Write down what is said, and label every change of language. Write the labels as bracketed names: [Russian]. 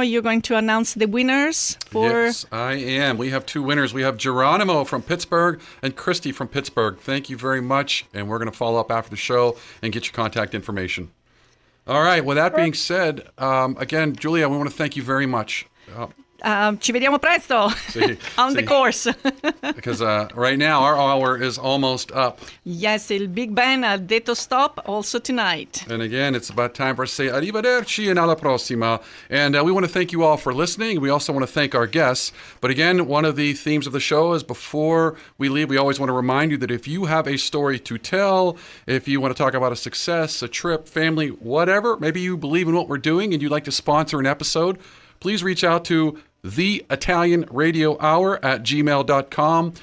[English] You're going to announce the winners for... Yes, I am. We have two winners. We have Geronimo from Pittsburgh and Christy from Pittsburgh. Thank you very much, and we're going to follow up after the show and get your contact information. All right, with that being said, again, Julia, we want to thank you very much. [Italian] Ci vediamo presto [English] on the course. Because right now our hour is almost up. Yes, [Italian] il Big Ben ha detto stop [English] also tonight. And again, it's about time for us to say arrivederci and [Italian] alla prossima. [English] And we want to thank you all for listening. We also want to thank our guests. But again, one of the themes of the show is before we leave, we always want to remind you that if you have a story to tell, if you want to talk about a success, a trip, family, whatever, maybe you believe in what we're doing and you'd like to sponsor an episode, please reach out to theitalianradiohour@gmail.com.